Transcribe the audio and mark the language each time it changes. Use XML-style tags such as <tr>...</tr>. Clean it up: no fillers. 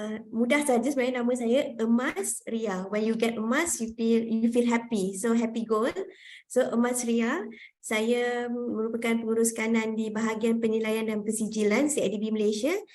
<ms>Mudah saja sebenarnya nama saya Ismasria.</ms> <en>When you get emas, you feel happy. So happy goal.</en> <ms>So Ismasria, saya merupakan pengurus kanan di bahagian penilaian dan pensijilan CIDB Malaysia.</ms>